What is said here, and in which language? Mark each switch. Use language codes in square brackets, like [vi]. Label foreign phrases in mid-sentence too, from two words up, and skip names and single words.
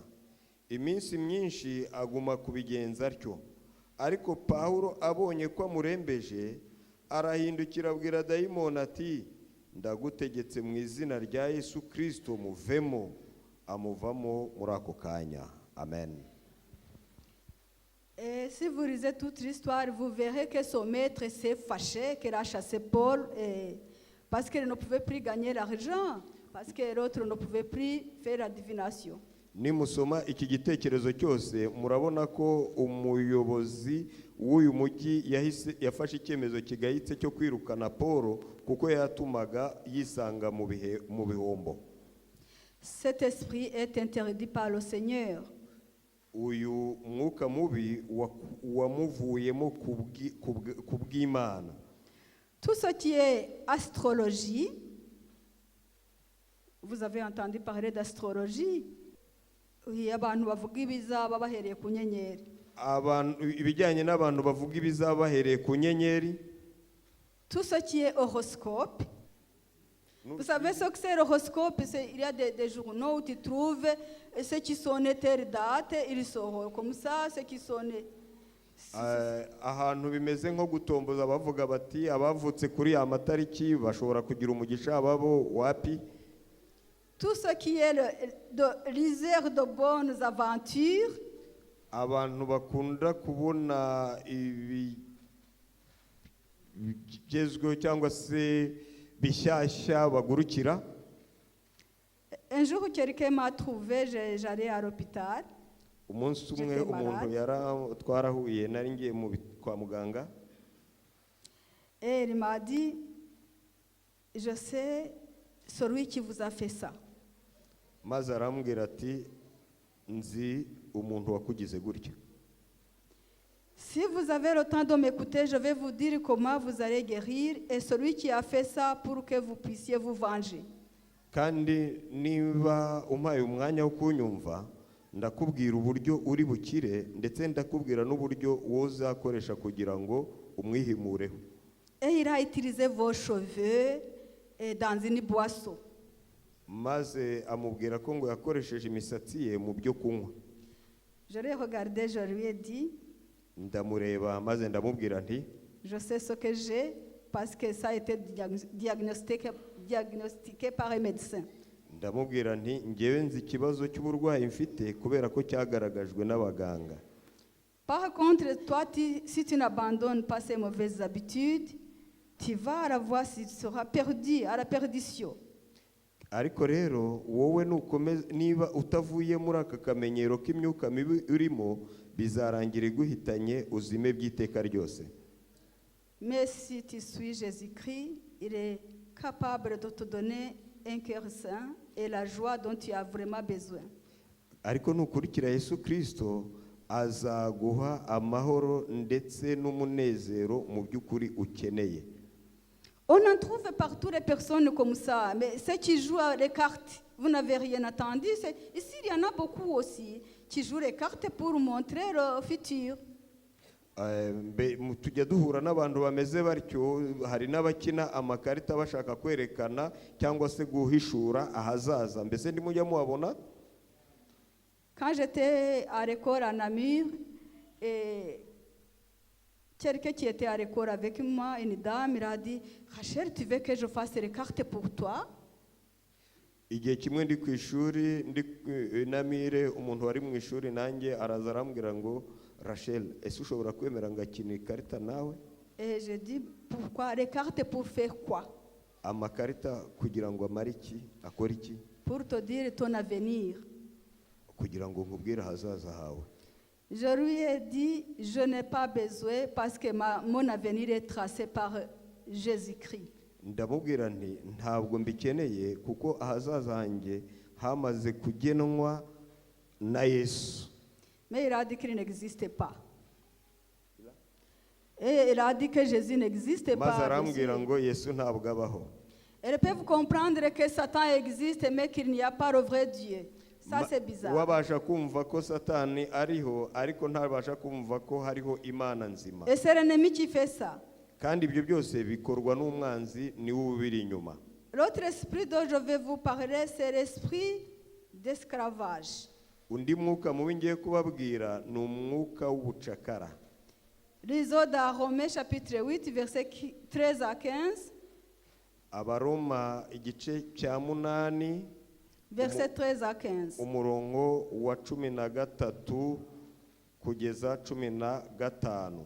[rw] Iminsi myinshi aguma kubigenza atyo, ariko Pawulo abonye ko amurembeje, arahindukira abwira dayimoni ati: ndagutegetse mu izina rya Yesu Kristo muvemo. Amuvamo muri ako kanya. Amen. [fr] Et si vous lisez toute l'histoire, vous verrez que son maître s'est fâché, qu'il a chassé Paul, parce qu'il ne pouvait plus gagner l'argent, parce que l'autre ne pouvait plus faire la divination. [rw] Nimusoma iki gitekerezo cyose murabona ko umuyobozi w'uyu mujyi yafashe icyemezo kigayitse cyo kwirukana Paul kuko yatumaga yisanga mu bihombo. [fr] Cet esprit est interdit par le Seigneur. [rw] Uyu mwuka mubi wamuvuyemo kubw'Imana. [fr] Tout ce qui est astrologie, vous avez entendu parler d'astrologie. Oui, [rw] abantu bavuga ibizaba bahereye ku nyenyeri. Ibijyanye n'abantu bavuga ibizaba bahereye ku nyenyeri. [fr] Tout ce qui est horoscope. Vous savez ce que c'est l'horoscope? Il y a des journaux où tu trouves ceux qui sont nés telle date, ils sont comme ça, ceux qui sont nés. [rw] Ahantu bimeze nko gutomboza bavuga bati abavutse kuri ya matariki bashobora kugira umugisha, ababo wapi. [fr] Tout ce qui est liseur de bonnes aventures. [rw] Abantu bakunda kubona ibigezweho cyangwa se bishyashya bagurukira. [fr] Un jour, quelqu'un m'a trouvé, j'allais à l'hôpital. [rw] umunsi umwe [fr] J'étais [rw] umuntu twarahuye nari ngiye kwa muganga [fr] Et il m'a dit, je sais celui qui vous a fait ça. [rw] maze arambwira ati nzi umuntu wakugize gutya. [fr] Si vous avez le temps de m'écouter, je vais vous dire comment vous allez guérir et celui qui a fait ça pour que vous puissiez vous venger. [rw] Kandi niba umpaye umwanya wo kunyumva ndakubwira uburyo uri bukire ndetse ndakubwira n'uburyo wozakoresha kugira ngo umwihimureho. [fr] Et il a utilisé vos cheveux dans une boisson. [rw] Maze amubwira ko ngo yakoresheje imisatsi ye mu byo kunywa. [fr] Je l'ai regardé, je lui ai dit, [rw] Ndamureba maze ndamubwira nti [fr] je sais ce que j'ai parce que ça a été diagnostiqué par un médecin. [rw] ndamubwira nti ngewe nzi ikibazo cy'uburwayi mfite kubera ko cyagaragajwe n'abaganga. [fr] Par contre, toi, si tu n'abandonnes pas ces mauvaises habitudes, tu vas à la voie, tu seras perdu à la perdition. [rw] Ariko rero wowe niba utavuye muri aka kamenyero k'imyuka mibi urimo bizarangira iguhitanye uzime by'iteka ryose. [fr] Mais si tu suis Jésus-Christ, il est capable de te donner un cœur saint et la joie dont tu as vraiment besoin. [rw] Ariko nukurikira Yesu Kristo azaguha amahoro ndetse n'umunezero mu by'ukuri ukeneye. [fr] On en trouve partout les personnes comme ça, mais ceux qui jouent les cartes, vous n'avez rien entendu. Ici, il y en a beaucoup aussi qui jouent les cartes pour montrer le futur. [rw] Tujya duhura n'abantu bameze batyo, hari n'abakina amakarita bashaka kwerekana cyangwa se guhishura ahazaza. Mbese ndimujya muhabona? [fr] Quand j'étais à l'école à Namur, quelqu'un qui était à l'école avec moi, une dame, il a dit, Rachel, tu veux que je fasse les cartes pour toi? [rw] Igihe kimwe ndi ku ishuri ndi Namire, umuntu wari mu ishuri nanjye araza arambwira ngo Rachel, ese ushobora kwemera ngakina ikarita nawe? [fr] Et je dis, pourquoi? Les cartes pour faire quoi? [rw] Amakarita kugira ngo amare iki? Akora iki? [fr] Pour te dire ton avenir. [rw] Kugira ngo nkubwire ahazaza hawe. [fr] Je lui ai dit, je n'ai pas besoin parce que mon avenir est tracé par Jésus-Christ. [rw] Ndamubwira nti ntabwo mbikeneye kuko ahazaza hanjye hamaze kugenwa na Yesu. [fr] Mais il a dit qu'il n'existait pas. Et il a dit que Jésus n'existe [rw] Maze [fr] pas. [rw] arambwira ngo Yesu ntabwo abaho. [fr] Elles peuvent comprendre que Satan existe mais qu'il n'y a pas le vrai Dieu. Ça c'est bizarre. [rw] Wabasha kumva ko Satani ariho ariko ntabasha kumva ko hariho Imana nzima. [fr] Et c'est l'ennemi qui fait ça. [rw] Kandi ibyo byose bikorwa n'umwanzi niwe ubiri inyuma. [fr] L'autre esprit dont je vais vous parler, c'est l'esprit d'esclavage. [rw] Undi mwuka mubi ngiye kubabwira ni umwuka w'ubucakara. [fr] Lisons dans Romains chapitre 8, versets 13 à 15. [rw] Abaroma igice cya 8 [fr] Verset 13 à 15. [rw] umurongo wa 13 kugeza 15.